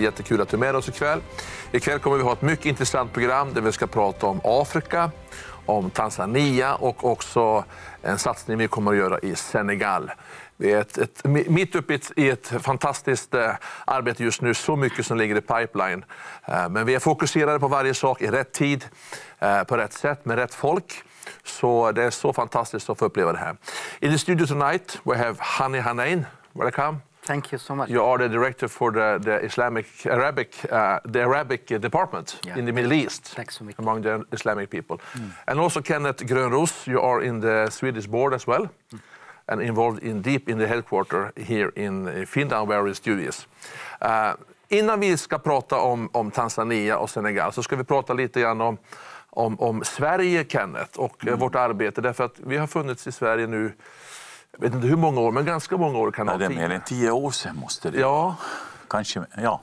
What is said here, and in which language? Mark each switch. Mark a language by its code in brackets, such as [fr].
[sv] Jättekul att du är med oss ikväll. Ikväll kommer vi ha ett mycket intressant program där vi ska prata om Afrika, om Tanzania och också en satsning vi kommer att göra i Senegal. Vi är mitt uppe i ett fantastiskt arbete just nu, så mycket som ligger i pipeline. Men vi är fokuserade på varje sak i rätt tid, på rätt sätt, med rätt folk. Så det är så fantastiskt att få uppleva det här. [en] In the studio tonight we have Hani Hanain. Welcome. Thank you so much. You are the director for the Arabic department in the Middle East. [sv] Tack så mycket. [en] Among the Islamic people. And also Kenneth Grönros, you are in the Swedish board as well. And involved deep in the headquarter here in Finland where we studios. [sv] Innan vi ska prata om Tanzania och Senegal så ska vi prata lite grann om Sverige, Kenneth, och vårt arbete. Därför att vi har funnits i Sverige nu, jag vet inte hur många år, men ganska många år kan det vara. Det är mer än 10 år sedan måste det. Ja. Kanske, ja.